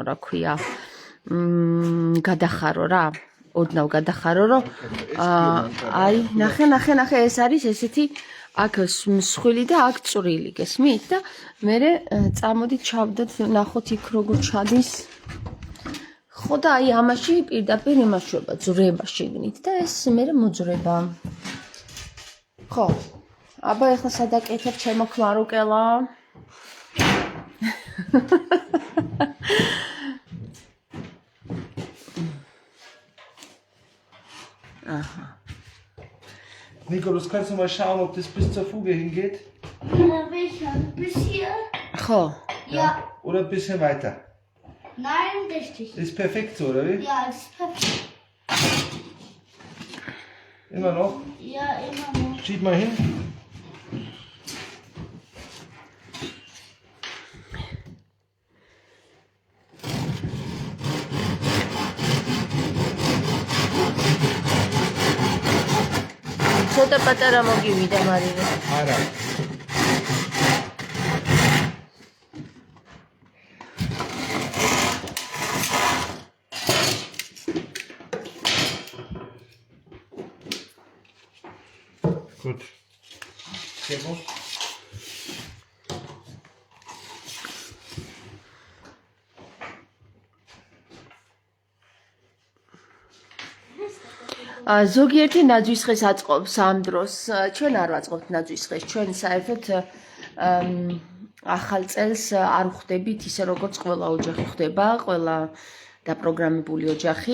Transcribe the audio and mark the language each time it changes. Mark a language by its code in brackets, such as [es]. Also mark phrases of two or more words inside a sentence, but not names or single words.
[ka] რა ქვია გადახარო რა ოდნავ გადახარო რომ აი ნახე ეს არის ესეთი აქ მსხვილი და აქ წვრილი გესმით და მე წამოდით ჩავდოთ ნახოთ იქ როგორ ჩადის ხო და აი ამაში პირდაპირ იმაშვება ძრება შიგნით და ეს მე მოძრება ხო, აბა ეხლა სადაკეთებ ჩემო ქმარუკელა? [de] Aha. Nico, kannst du mal schauen, ob das bis zur Fuge hingeht? Bis hier? Ho. Ja. Oder ein bisschen weiter? Nein, richtig. Ist perfekt so, oder wie? Ja, das ist perfekt. Immer noch? Ja, immer noch. Schieb mal hin. [ka] ცოტა პატარა მოგივიდა მარინა. არა. [de] Gut. Sehr gut. [ka] ზოგიერთი ნაძვისხეს აწყობს ამ დროს. ჩვენ არ ვაწყობთ ნაძვისხეს. ჩვენ საერთოდ ახალ წელს არ ვხვდებით ისე როგორც ყველა ოჯახი ხდება, ყველა დაპროგრამებული ოჯახი.